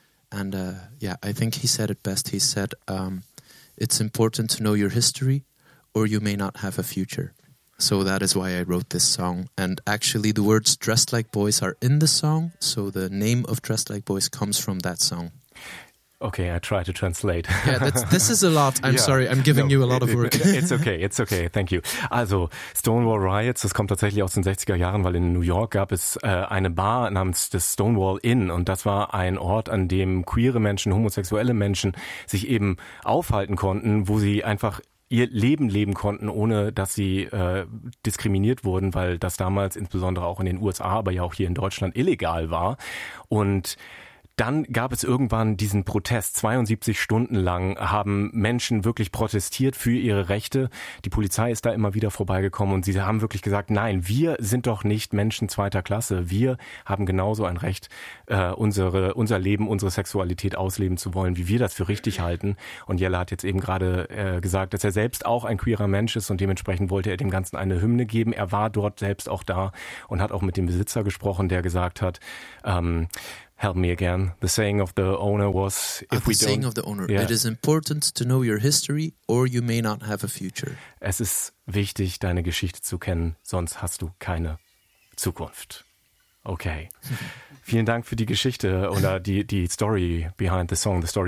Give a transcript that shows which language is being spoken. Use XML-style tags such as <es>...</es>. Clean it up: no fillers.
<en>And I think he said it best. He said, "It's important to know your history or you may not have a future." So that is why I wrote this song. And actually the words "Dressed Like Boys" are in the song. So the name of "Dressed Like Boys" comes from that song. Okay, I try to translate. Yeah, this is a lot. I'm sorry, I'm giving you a lot of work. It's okay, thank you.</en> <de>Also, Stonewall Riots, das kommt tatsächlich aus den 60er Jahren, weil in New York gab es eine Bar namens das Stonewall Inn. Und das war ein Ort, an dem queere Menschen, homosexuelle Menschen sich eben aufhalten konnten, wo sie einfach ihr Leben leben konnten, ohne dass sie diskriminiert wurden, weil das damals insbesondere auch in den USA, aber ja auch hier in Deutschland illegal war. Und dann gab es irgendwann diesen Protest. 72 Stunden lang haben Menschen wirklich protestiert für ihre Rechte. Die Polizei ist da immer wieder vorbeigekommen und sie haben wirklich gesagt, nein, wir sind doch nicht Menschen zweiter Klasse. Wir haben genauso ein Recht, unser Leben, unsere Sexualität ausleben zu wollen, wie wir das für richtig halten. Und Jelle hat jetzt eben gerade gesagt, dass er selbst auch ein queerer Mensch ist und dementsprechend wollte er dem Ganzen eine Hymne geben. Er war dort selbst auch da und hat auch mit dem Besitzer gesprochen, der gesagt hat,</de> <en>"Help me again. The saying of the owner was, if we don't..." The saying of the owner. Yeah. "It is important to know your history or you may not have a future."</en> <de>Es ist wichtig, deine Geschichte zu kennen, sonst hast du keine Zukunft. Okay. Vielen Dank für die Geschichte oder die Story</de> <en>behind the song.</en>